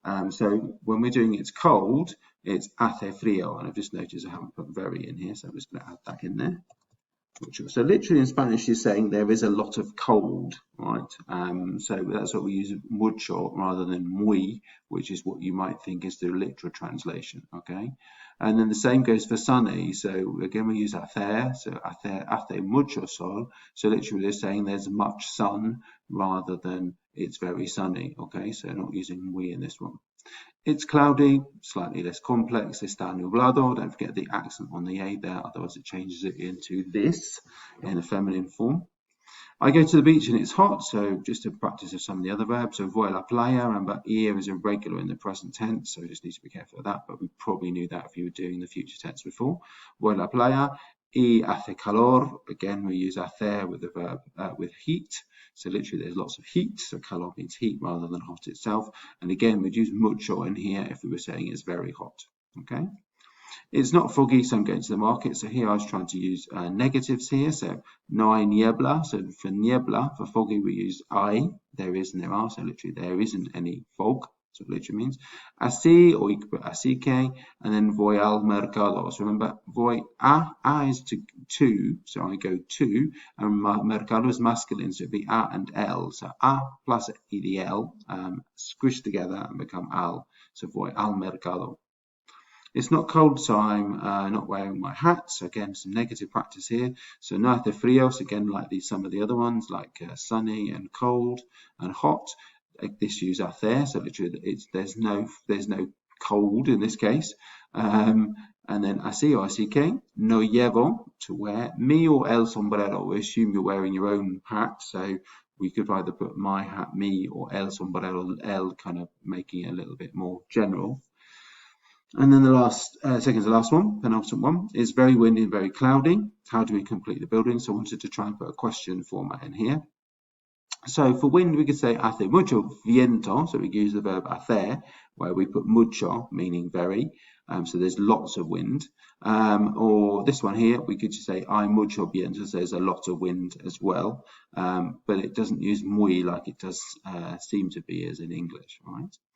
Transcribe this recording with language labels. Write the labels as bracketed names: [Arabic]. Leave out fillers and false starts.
[English] So when we're doing it's cold, it's [Spanish] hace frío, [English] and I've just noticed I haven't put very in here, so I'm just going to add that in there. So literally in Spanish is saying there is a lot of cold, right? So that's what we use mucho rather than muy, which is what you might think is the literal translation, okay? And then the same goes for sunny. So again, we use hacer, so [Spanish] hace mucho sol. [English] So literally they're saying there's much sun rather than it's very sunny, okay? So not using muy in this one. It's cloudy, slightly less complex. [Spanish] Está nublado. [English] Don't forget the accent on the A there, otherwise it changes it into this in a feminine form. I go to the beach and it's hot, so just to practice of some of the other verbs. So [Spanish] voy a la playa, [English] remember, ir is irregular in the present tense, so we just need to be careful of that, but we probably knew that if you were doing the future tense before. [Spanish] Voy a la playa, y hace calor. [English] Again, we use hacer with the verb with heat. So literally there's lots of heat, so calor means heat rather than hot itself. And again, we'd use mucho in here if we were saying it's very hot, okay? It's not foggy, so I'm going to the market. So here I was trying to use negatives here. So [Spanish] no hay niebla. [English] So for niebla, for foggy, we use hay. There is and there are. So literally there isn't any fog. So it literally means así, or you could put [Spanish] así que, [English] and then [Spanish] voy al mercado. [English] So remember, voy a is to, so I go to, and mercado is masculine, so it'd be a and el. So a plus el squish together and become al. So [Spanish] voy al mercado. [English] It's not cold, so I'm not wearing my hat. So again, some negative practice here. So [Spanish] no hace fríos, [English] again, like some of the other ones, like sunny and cold and hot. This use hacer, so literally there's no cold in this case. And then así or [Spanish] así que, no llevo, [English] to wear, mi or [Spanish] el sombrero. [English] We assume you're wearing your own hat, so we could either put my hat, me, or [Spanish] el sombrero, [English] el, kind of making it a little bit more general. And then the last, second to the last one, penultimate one, is very windy and very cloudy. How do we complete the building? So I wanted to try and put a question format in here. So for wind, we could say [Spanish] hace mucho viento. [English] So we use the verb hacer, where we put mucho, meaning very. So there's lots of wind. Or this one here, we could just say [Spanish] hay mucho viento. [English] So there's a lot of wind as well. But it doesn't use muy like it does seem to be as in English, right?